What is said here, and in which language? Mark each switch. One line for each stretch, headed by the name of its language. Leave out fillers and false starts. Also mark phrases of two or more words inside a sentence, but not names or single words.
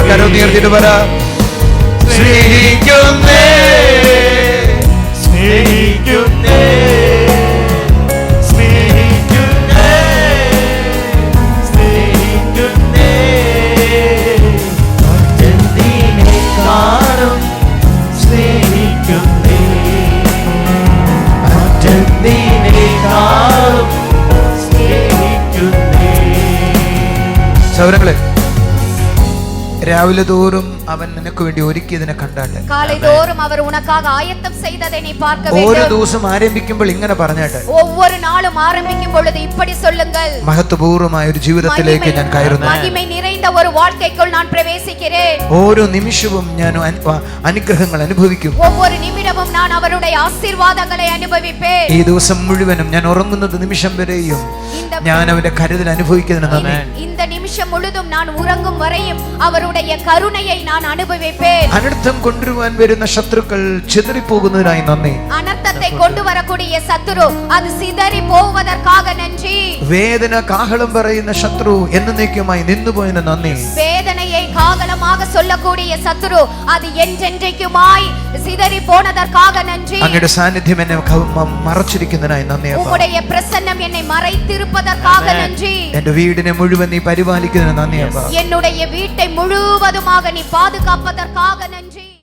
Malayalam: കരം ഉയർത്തിയിട്ട് പറ, സ്നേഹിക്കുന്നേ സ്നേഹിക്കുന്നേ സ്നേഹിക്കുന്നേ സ്നേഹിക്കുന്നേ, മറ്റെന്തിനേക്കാളും സ്നേഹിക്കുന്നേ, മറ്റെന്തിനേക്കാളും സ്നേഹിക്കുന്നേ. സൗരങ്ങളെ, രാവിലെ തോറും അവൻ നിനക്ക് വേണ്ടി ഒരുക്കിയതിനെ കണ്ടാട്ടെ.
Tamil: காலை தோறும் அவர் உனக்காக ஆயத்தம் செய்ததை நீ பார்க்க வேண்டும்.
Malayalam: ഓരോ ദിവസം ആരംഭിക്കുമ്പോൾ ഇങ്ങനെ പറഞ്ഞാട്ടെ.
Tamil: ஒவ்வொரு நாளும் ஆரம்பிக்கும் பொழுது இப்படி சொல்லுங்கள்,
Malayalam: മഹത്വപൂർവമായ ഒരു ജീവിതത്തിലേക്ക് ഞാൻ കയറുന്നു.
Tamil: மகிமை நிறைந்த ஒரு வாழ்க்கைக்குள் நான் பிரவேசிக்கிறேன்.
Malayalam: ഓരോ നിമിഷവും ഞാൻ അനുഗ്രഹങ്ങൾ അനുഭവിക്കും.
Tamil: ஒவ்வொரு நிமிடமும் நான் அவருடைய ஆசீர்வாதங்களை அனுபவிப்பேன்.
Malayalam: ഈ ദിവസം മുഴുവനും ഞാൻ ഉറങ്ങുന്നത് നിമിഷം വരെയും ഞാൻ അവന്റെ കരുതൽ അനുഭവിക്കുന്നതിന് നന്ദി.
Tamil: இந்த நிமிஷம் முழுதும் நான் உறங்கும் வரையும் அவருடைய கருணையை நான் அனுபவிப்பேன்.
Malayalam: അനർത്ഥം കൊണ്ടുവരുവാൻ വരുന്ന ശത്രുക്കൾ ചിതറിപ്പോകുന്നതിനായി നന്ദി.
Tamil: അനർത്ഥത്തെ കൊണ്ടുവരக்கூடிய சத்துரு அது சிதறி போவதற்காக நன்றி.
Malayalam: വേദന കാഹളം പറയുന്ന ശത്രു എന്നേക്കുമായി നിന്നുപോയതിന് നന്ദി.
Tamil: வேதனையை காகலமாக சொல்லக்கூடிய சத்துரு அது என்றென்றைக்குமாய் சிதறி போனதற்காக நன்றி.
Malayalam: അങ്ങയുടെ സാന്നിധ്യം എന്നെ മറച്ചിരിക്കുന്നതിനായി നന്ദി.
Tamil: உம்முடைய பிரசன்னம் என்னை மறைத்திருப்பதற்காக நன்றி.
Malayalam: എന്റെ വീടിനെ മുഴുവൻ നീ പരിപാലിക്കുന്നതിന് നന്ദി.
Tamil: என்னுடைய வீட்டை முழுவதுமாக நீ பாதுகாப்பதற்காக நன்றி.